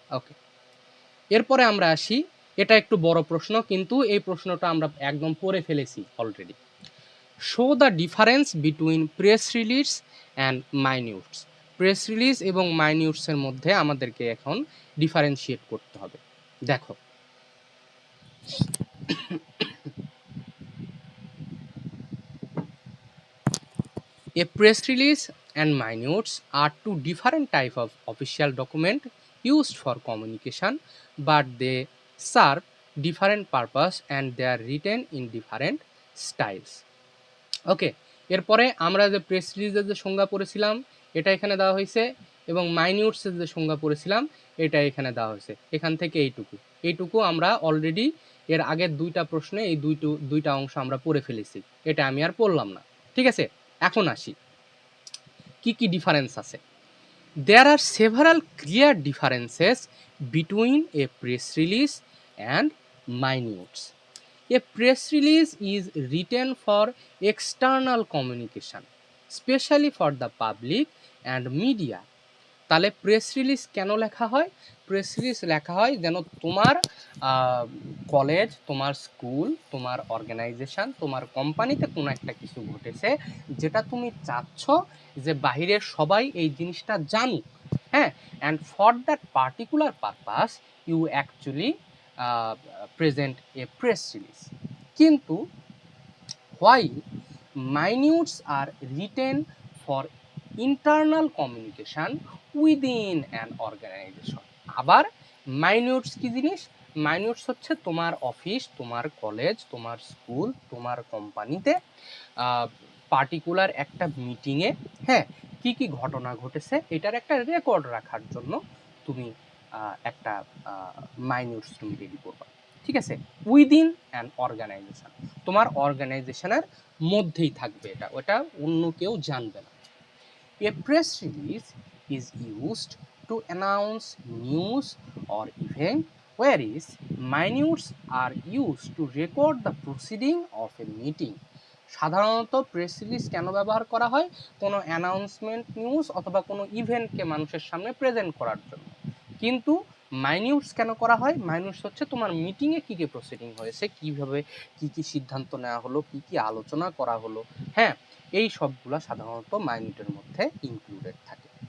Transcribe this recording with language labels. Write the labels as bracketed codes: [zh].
[bn] ওকে, এরপরে আমরা আসি, এটা একটু বড় প্রশ্ন কিন্তু এই প্রশ্নটা আমরা একদম পড়ে ফেলেছি already. [en] Show the difference between press release and minutes. [bn] Press release এবং মাইনিউটসের মধ্যে আমাদেরকে এখন ডিফারেন্সিয়েট করতে হবে। [en] দেখো, a press release and minutes are two different types of official document used for communication, but they serve different purpose and they are written in different styles. [bn] ওকে, এরপরে আমরা যে প্রেস রিলিজের যে সংজ্ঞা পড়েছিলাম এটা এখানে দেওয়া হয়েছে এবং মাইনিউটসের যে সংজ্ঞা পড়েছিলাম এটা এখানে দেওয়া হয়েছে। এখান থেকে এইটুকু আমরা অলরেডি এর আগের দুইটা প্রশ্নে এই দুইটা অংশ আমরা পড়ে ফেলেছি, এটা আমি আর পড়লাম না। ঠিক আছে, এখন আসি কি কি ডিফারেন্স আছে। [en] There are several clear differences between a press release and minutes. A press release is written for external communication, especially for the public and media. [bn] তাহলে প্রেস রিলিজ কেন লেখা হয়? প্রেস রিলিজ লেখা হয় যেন তোমার কলেজ, তোমার স্কুল, তোমার অর্গানাইজেশন, তোমার কোম্পানিতে কোনো একটা কিছু ঘটেছে যেটা তুমি চাচ্ছ যে বাহিরের সবাই এই জিনিসটা জানুক, হ্যাঁ, [en] And for that particular purpose you actually present a press release. কিন্তু while minutes are written for internal communication within an organization, [bn] আবার মাইনিউটস কি জিনিস? মাইনিউটস হচ্ছে তোমার অফিস, তোমার কলেজ, তোমার স্কুল, তোমার কোম্পানিতে পার্টিকুলার একটা মিটিংয়ে, হ্যাঁ, কি কি ঘটনা ঘটেছে এটার একটা রেকর্ড রাখার জন্য তুমি একটা মাইনিউটস তুমি রেডি করবা। ঠিক আছে, [en] within an organization, [bn] তোমার অর্গানাইজেশনের মধ্যেই থাকবে এটা, ওটা অন্য কেউ জানবে না। [en] A press release is used to announce news or event, whereas minutes are used to record the proceeding of a meeting. [bn] সাধারণত প্রেস রিলিজ কেন ব্যবহার করা হয়? কোনো অ্যানাউন্সমেন্ট নিউজ অথবা কোনো ইভেন্টকে মানুষের সামনে প্রেজেন্ট করার জন্য। কিন্তু মাইনিউটস কেন করা হয়? মাইনিউটস হচ্ছে তোমার মিটিংয়ে কী কী প্রসিডিং হয়েছে, কীভাবে কী কী সিদ্ধান্ত নেওয়া হলো, কী কী আলোচনা করা হলো, হ্যাঁ, এই সবগুলো সাধারণত মাইনিউটের মধ্যে ইনক্লুডেড থাকে।